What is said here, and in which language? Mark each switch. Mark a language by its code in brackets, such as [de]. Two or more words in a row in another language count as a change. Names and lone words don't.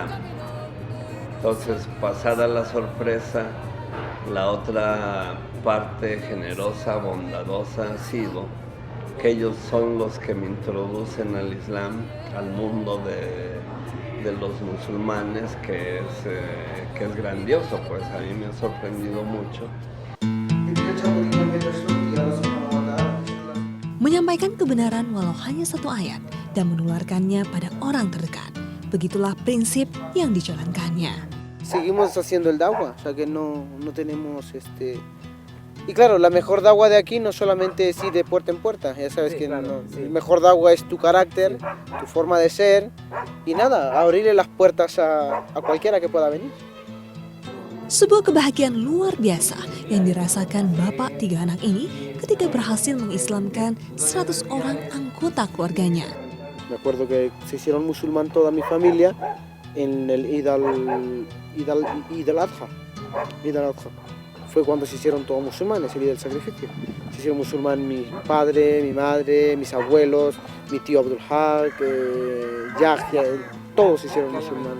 [es] Entonces, pasada la sorpresa, la otra parte generosa, bondadosa ha sido que ellos son los que me introducen al Islam, al mundo de los musulmanes, que es grandioso, pues a mí me ha sorprendido mucho. [id] Menyampaikan kebenaran walau hanya satu ayat dan menularkannya pada orang terdekat. Begitulah prinsip yang dijalankannya. [es] Seguimos haciendo el dagua, o sea que no tenemos Y claro, la mejor dagua de aquí no solamente es ir de puerta en puerta, ya sabes que el mejor dagua es tu carácter, tu forma de ser y nada, abrirle las puertas a cualquiera que pueda venir. [id] Sebuah kebahagiaan luar biasa yang dirasakan bapak 3 anak ini ketika berhasil mengislamkan 100 orang anggota keluarganya. [es] Me acuerdo que se hicieron musulmán toda mi familia en el Eid al-Adha. Fue cuando se hicieron todos musulmanes, el Eid del sacrificio. Se hicieron musulmán mi padre, mi madre, mis abuelos, mi tío Abdul Haq, Yahya, todos se hicieron musulmanes.